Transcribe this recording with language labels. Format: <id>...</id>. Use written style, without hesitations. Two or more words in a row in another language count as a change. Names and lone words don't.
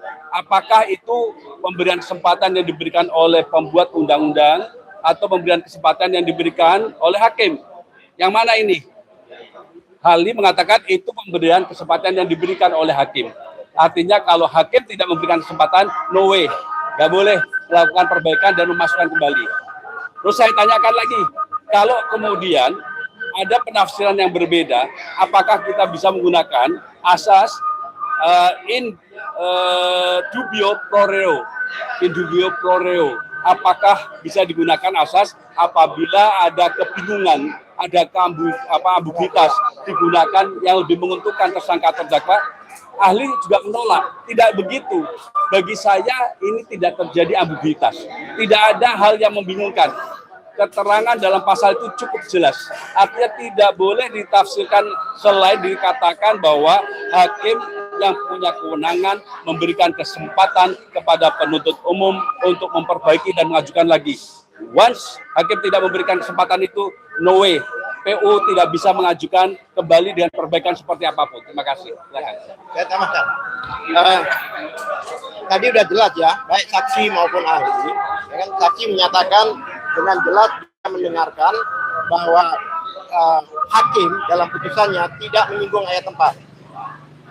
<id>Apakah itu pemberian kesempatan yang diberikan oleh pembuat undang-undang atau pemberian kesempatan yang diberikan oleh hakim? Yang mana ini? Ahli mengatakan itu pemberian kesempatan yang diberikan oleh hakim. Artinya kalau hakim tidak memberikan kesempatan,</id> <en>no way.</en> <id>Nggak boleh melakukan perbaikan dan memasukkan kembali. Terus saya tanyakan lagi, kalau kemudian ada penafsiran yang berbeda, apakah kita bisa menggunakan asas</id> <la>in dubio pro reo? In dubio pro reo.</la> <id>Apakah bisa digunakan asas apabila ada kebingungan, ada ambiguitas digunakan yang lebih menguntungkan tersangka terdakwa? Ahli juga menolak, tidak begitu. Bagi saya ini tidak terjadi ambiguitas. Tidak ada hal yang membingungkan. Keterangan dalam pasal itu cukup jelas. Artinya tidak boleh ditafsirkan selain dikatakan bahwa hakim yang punya kewenangan memberikan kesempatan kepada penuntut umum untuk memperbaiki dan mengajukan lagi. Once hakim tidak memberikan kesempatan itu,</id> <en>no way.</en> <id>PU tidak bisa mengajukan kembali dengan perbaikan seperti apapun. Terima kasih. Silakan. Saya tambahkan. Tadi udah jelas ya, baik saksi maupun ahli. Ya kan, saksi menyatakan dengan jelas mendengarkan bahwa hakim dalam putusannya tidak menyinggung ayat 4.</id>